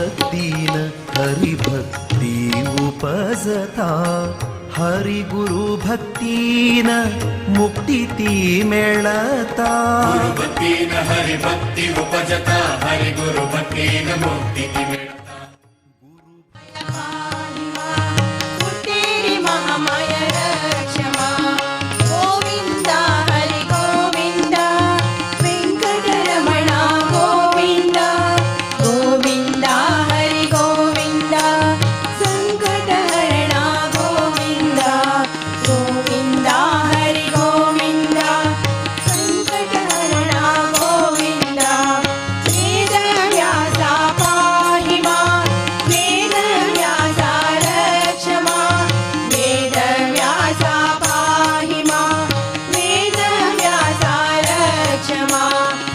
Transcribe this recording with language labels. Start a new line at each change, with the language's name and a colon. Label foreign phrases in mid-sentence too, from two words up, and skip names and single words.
Konkani: भक्तीन हरिभक्ती उपजता हरिगुरु भक्तीन मुक्ती ती मेळता गुरुभक्तीन हरिभक्ती उपजता हरिगुरु भक्तीन मुक्ती ती मिळता
Sanskrit: तेरी महामाय रक्षमा गोविंद हरि गोविंद वेंकटरमण गोविंद गोविंद हरि गोविंद संकटहरण गोविंद गोविंद हरि गोविंद संकटहरण गोविंद वेद व्यासा पाहि मां वेद व्यासा रक्ष मां वेद व्यासा पाहि मां वेद व्यासा रक्ष मां